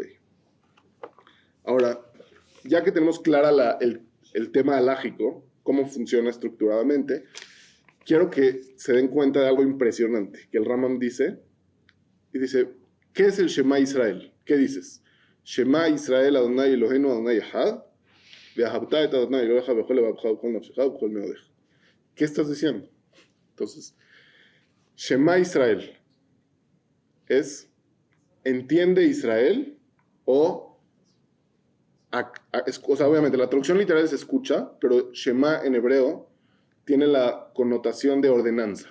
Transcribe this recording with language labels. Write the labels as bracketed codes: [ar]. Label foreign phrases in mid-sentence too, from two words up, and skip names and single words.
[es] Ahora, ya que tenemos clara el tema halágico, cómo funciona estructuradamente, quiero que se den cuenta de algo impresionante, que el Rambam dice, ¿qué es el [he] שמע ישראל? [es] ¿Qué dices? [he] שמע ישראל אדוני אלוהינו אדוני אחד, ואהבת את אדוני אלוהיך בכל לבבך ובכל נפשך ובכל מאודך. [es] ¿Qué estás diciendo? Entonces, [he] שמע ישראל [es] es entiende Israel o sea, obviamente la traducción literal es escucha, pero Shema en hebreo tiene la connotación de ordenanza.